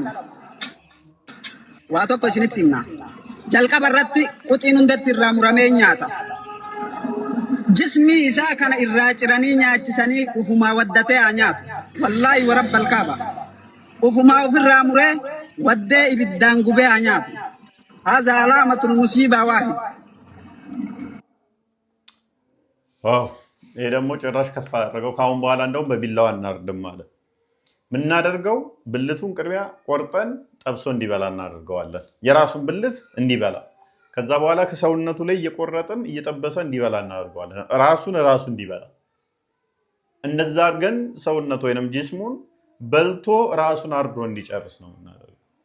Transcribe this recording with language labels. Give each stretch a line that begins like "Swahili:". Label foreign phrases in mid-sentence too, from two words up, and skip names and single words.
Oromo: Waa tokko isinitti himna. Jalqaba irratti quxiin hundatti irraa muramee nyaata. Jismii isaa kana irraa ciranii nyaachisanii ufumaa waddatee haa nyaatu.
Arabic: والله ورب الكعبة.
Oromo: Ufumaa ofirraa muree waddee ibiddaan gubee haa nyaatu.
Arabic: هذا علامة المصيبة واحد.
Amharic: ይሄ ደግሞ ጭራሽ ከፍ አደረገው። ካሁን በኋላ እንደውም በቢላዋ እናርድም አለ። ምናደርገው ብልቱን ቅድሚያ ቆርጠን ጠብሶ እንዲበላ እናደርገዋለን። የራሱን ብልት እንዲበላ፣ ከዛ በኋላ ከሰውነቱ ላይ እየቆረጥን እየጠበሰ እንዲበላ እናደርገዋለን። ራሱ እንዲበላ እንደዛ አድርገን ሰውነቱ ወይንም ጅስሙን በልቶ ራሱን አርዶ እንዲጨርስ ነው የምናደርገው።